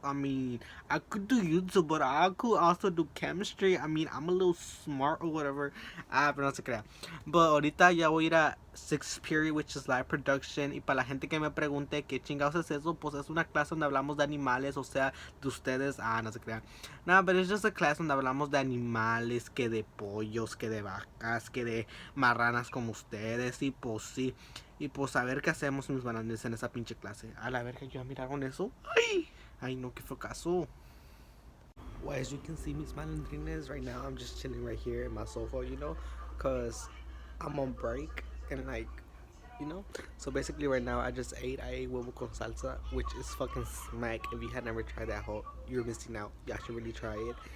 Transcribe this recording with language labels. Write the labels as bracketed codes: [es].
[en] I mean, I could do YouTube, but I could also do chemistry. I mean, I'm a little smart or whatever. [es] Pero no se crea. But ahorita ya voy a ir a 6th period, [en] which is live production. [es] Y para la gente que me pregunte qué chingados es eso, pues es una clase donde hablamos de animales, o sea, de ustedes. No se crea. [en] No, but it's just a class [es] donde hablamos de animales, que de pollos, que de vacas, que de marranas como ustedes. Y pues sí. Y pues a ver qué hacemos, mis malandrines, en esa pinche clase. A la verga, ¿ya miraron eso? Ay, no, qué fracaso. [en] Well, as you can see, [es] mis malandrines, [en] right now I'm just chilling right here in my sofa, you know, cause I'm on break and, like, you know. So basically right now I ate huevo con salsa, which is fucking smack. If you had never tried that, you're missing out. Y'all should really try it.